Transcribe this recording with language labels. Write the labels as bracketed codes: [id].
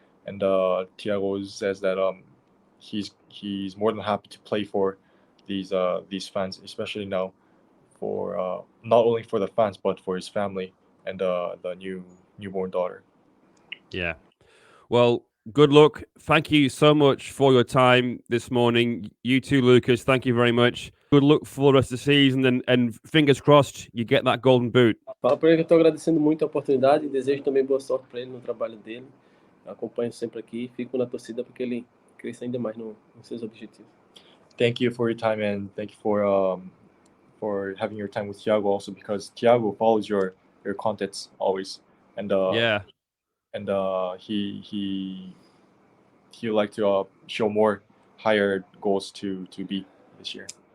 [en] And Tiago says that he's more than happy to play for these fans, especially now for not only for the fans but for his family and the newborn daughter. Yeah. Well, good luck. Thank you so much for your time this morning. You too, Lucas. Thank you very much. Good luck for the rest of the season and fingers crossed you get that golden boot. [pt] Fala para ele que eu estou agradecendo muito a oportunidade e desejo também boa sorte para ele no trabalho dele. Eu acompanho sempre aqui e fico na torcida para que ele cresça ainda mais nos seus objetivos. [en] Thank you for your time and thank you for having your time with Tiago also, because Tiago follows your contents always, and yeah, and he would like to show more higher goals to beat this year.